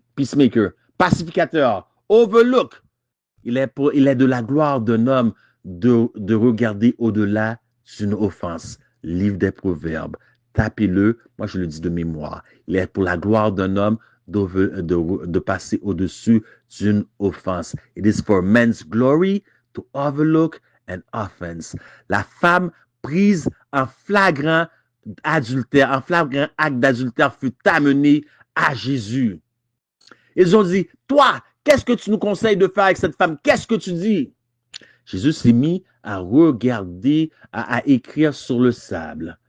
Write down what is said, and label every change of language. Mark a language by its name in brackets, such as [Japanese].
[French] Peacemaker, pacificateur, overlook. Il est de la gloire d'un homme de regarder au-delà d'une offense. Livre des Proverbes. Tapez-le, moi je le dis de mémoire. Il est pour la gloire d'un homme de passer au-dessus d'une offense. [English] It is for men's glory to overlook an offense. [French] La femme prise en flagrant adultère, en flagrant acte d'adultère fut amenée à Jésus. Ils ont dit, toi, qu'est-ce que tu nous conseilles de faire avec cette femme? Qu'est-ce que tu dis? Jésus s'est mis à regarder, à écrire sur le sable.